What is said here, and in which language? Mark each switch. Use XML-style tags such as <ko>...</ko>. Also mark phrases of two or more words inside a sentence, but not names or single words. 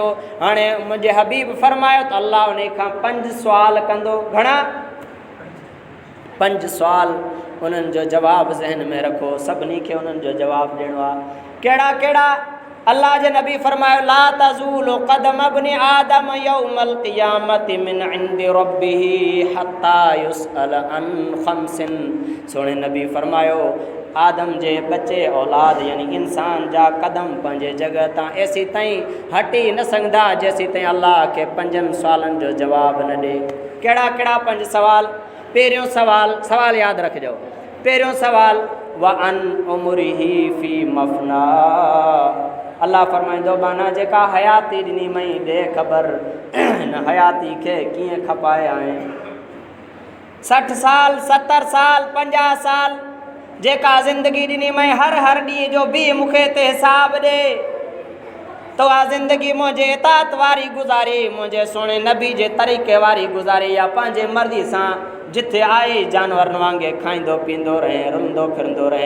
<sd>हाणे मुंहिंजे हबीब फरमायो त अल्लाह उन खां 5 सुवाल कंदो। घणा? 5 सुवाल। उन्हनि जो जवाबु ज़हन में रखो, सभिनी खे उन्हनि जो जवाबु ॾियणो आहे। कहिड़ा कहिड़ा? अल्लाह जे नबी फरमायो</sd> <ar>لا تزول قدم ابن آدم يوم القيامة من عند ربه حتى يسأل عن خمس.</ar> <sd>सोणे नबी फरमायो आदम जे बचे औलाद यानी इंसान जा कदम पंहिंजे जॻह तां एसी ताईं हटी न सघंदा जेसी ताईं अल्लाह खे 5 सुवालनि जो जवाबु न ॾे। कहिड़ा कहिड़ा 5 सुवाल? पहिरियों सवाल यादि रखिजो। पहिरियों सवाल</sd> <ar>وعن عمره فيما أفناه,</ar> <sd>अल्लाह फरमाईंदो माना जेका हयाती ॾिनी मई ॾे ख़बर हिन हयाती खे कीअं खपाए आहे। 60 साल 70 साल 50 साल जेका ज़िंदगी ॾिनी मई हर ॾींहं जो बि मूंखे ते हिसाब ॾे त उहा ज़िंदगी मुंहिंजे इताअत वारी गुज़ारी, मुंहिंजे सुहिणे नबी जे तरीक़े वारी गुज़ारी या पंहिंजे मर्ज़ी सां जिथे आहे जानवरनि वांगुरु खाईंदो पींदो रहे रुलंदो फिरंदो रहे।</sd>